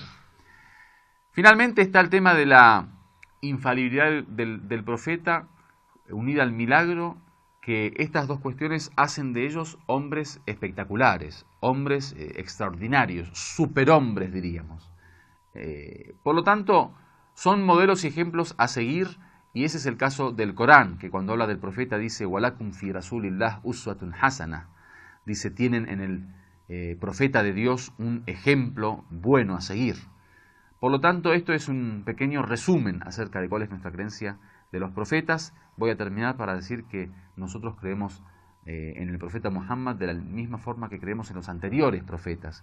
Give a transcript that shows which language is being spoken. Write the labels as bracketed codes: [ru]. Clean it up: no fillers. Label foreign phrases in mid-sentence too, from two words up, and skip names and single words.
[es] Finalmente está el tema de la infalibilidad del profeta unida al milagro, que estas dos cuestiones hacen de ellos hombres espectaculares, hombres extraordinarios, superhombres diríamos. Por lo tanto, son modelos y ejemplos a seguir, y ese es el caso del Corán, que cuando habla del profeta dice [ar] وَلَكُمْ فِي رَسُولِ اللَّهِ أُسْوَةٌ حَسَنَةٌ, [es] dice, tienen en el profeta de Dios un ejemplo bueno a seguir. Por lo tanto, esto es un pequeño resumen acerca de cuál es nuestra creencia de los profetas. Voy a terminar para decir que nosotros creemos en el profeta Muhammad de la misma forma que creemos en los anteriores profetas.